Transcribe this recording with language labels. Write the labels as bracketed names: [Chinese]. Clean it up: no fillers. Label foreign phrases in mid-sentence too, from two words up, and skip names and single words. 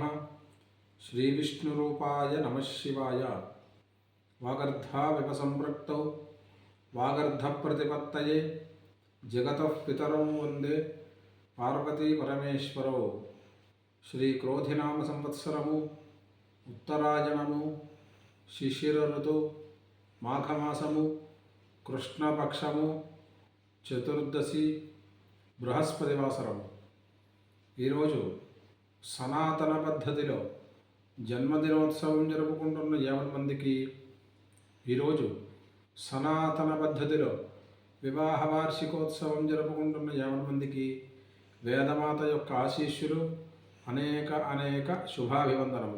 [Sanskrit] श्रीविष्णुरूपाय नमः शिवाय। वागर्धाविवसंपृक्तौ वागर्धप्रतिपत्तये जगतः पितरौ वन्दे पार्वती परमेश्वरौ। श्रीक्रोधिनाम संवत्सरము ఉత్తరాయణము శిశిర ఋతువు మాఘమాసము కృష్ణపక్షము చతుర్దశి బృహస్పతివాసరము. [Telugu] ఈరోజు సనాతన పద్ధతిలో జన్మదినోత్సవం జరుపుకుంటున్న 50 మందికి, ఈరోజు సనాతన పద్ధతిలో వివాహ వార్షికోత్సవం జరుపుకుంటున్న 50 మందికి వేదమాత యొక్క ఆశీస్సులు, అనేక శుభాభివందనములు.